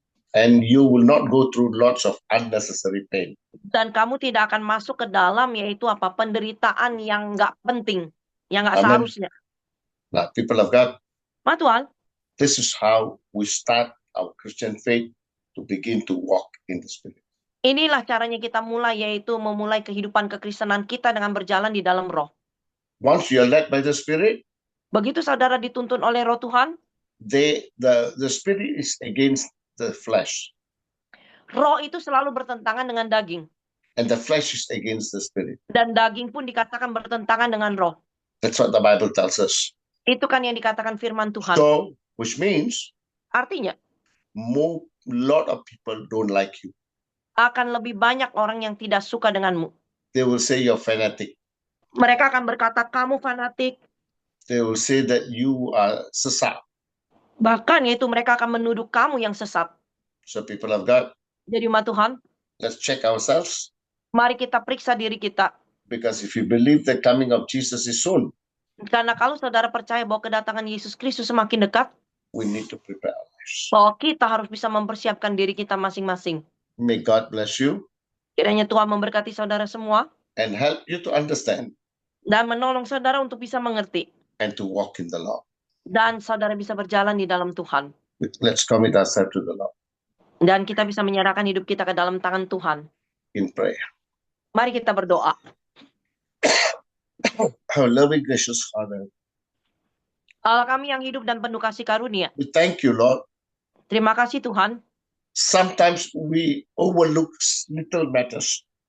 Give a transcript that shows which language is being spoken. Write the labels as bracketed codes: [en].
[en] And you will not go through lots of unnecessary pain. [id] Dan kamu tidak akan masuk ke dalam yaitu apa? Penderitaan yang nggak penting, yang nggak [en] Amen. [id] seharusnya. [en] Now, people of God, [id] Ma Tuhan, [en] this is how we start our Christian faith to begin to walk in the Spirit. [id] inilah caranya kita mulai yaitu memulai kehidupan kekristenan kita dengan berjalan di dalam Roh. [en] Once you are led by the Spirit, [id] Begitu saudara dituntun oleh Roh Tuhan, [en] the Spirit is against the flesh, [id] Roh itu selalu bertentangan dengan daging. [en] and the flesh is against the Spirit. [id] Dan daging pun dikatakan bertentangan dengan Roh. [en] That's what the Bible tells us. [id] Itu kan yang dikatakan firman Tuhan. [en] So, which means [id] Artinya, [en] lot of people don't like you. [id] akan lebih banyak orang yang tidak suka denganmu. [en] They will say you're fanatic. [id] Mereka akan berkata, kamu fanatik. [en] They will say that you are sesat. [id] Bahkan yaitu mereka akan menuduh kamu yang sesat. [en] So, people of God, [id] Jadi umat Tuhan, [en] let's check ourselves. [id] mari kita periksa diri kita. [en] Because if you believe the coming of Jesus is soon, [id] Karena kalau saudara percaya bahwa kedatangan Yesus Kristus semakin dekat, [en] we need to prepare our lives. [id] bahwa kita harus bisa mempersiapkan diri kita masing-masing. [en] May God bless you [id] Kiranya Tuhan memberkati saudara semua [en] and help you to understand [id] dan menolong saudara untuk bisa mengerti. [en] and to walk in the Lord. [id] Dan saudara bisa berjalan di dalam Tuhan. [en] Let's commit ourselves to the Lord [id] Dan kita bisa menyerahkan hidup kita ke dalam tangan Tuhan. [en] in prayer. [id] Mari kita berdoa. [en] Our loving, gracious Father, [id] Allah kami yang hidup dan penuh kasih karunia. [en] we thank you, Lord. [id] Terima kasih Tuhan. [en] Sometimes we overlook little matters.